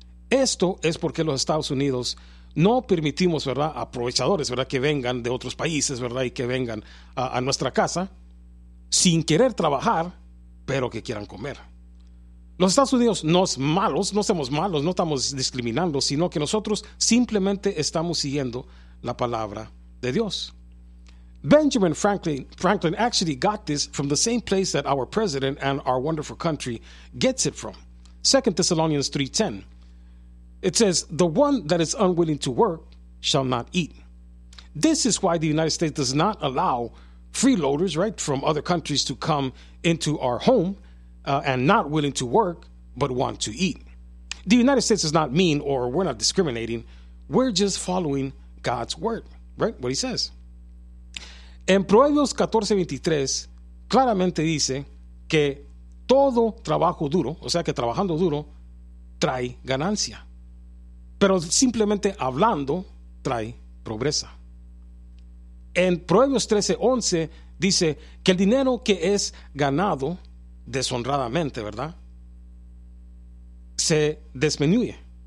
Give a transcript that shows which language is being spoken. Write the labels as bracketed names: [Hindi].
[Spanish] Esto es porque los Estados Unidos no permitimos, ¿verdad?, aprovechadores, ¿verdad?, que vengan de otros países, ¿verdad?, y que vengan a nuestra casa sin querer trabajar, pero que quieran comer. Los Estados Unidos no es malos, no somos malos, no estamos discriminando, sino que nosotros simplemente estamos siguiendo la palabra de Dios. [English] Benjamin Franklin actually got this from the same place that our president and our wonderful country gets it from. 2 Thessalonians 3:10. It says, "The one that is unwilling to work shall not eat." This is why the United States does not allow freeloaders, right, from other countries to come into our home and not willing to work but want to eat. The United States is not mean, or we're not discriminating. We're just following God's word, right, what he says. [Spanish] En Proverbios 14:23, claramente dice que todo trabajo duro, o sea que trabajando duro, trae ganancia. Pero simplemente hablando trae pobreza. En Proverbios 13:11 dice que el dinero que es ganado deshonradamente, ¿verdad?, se disminuye.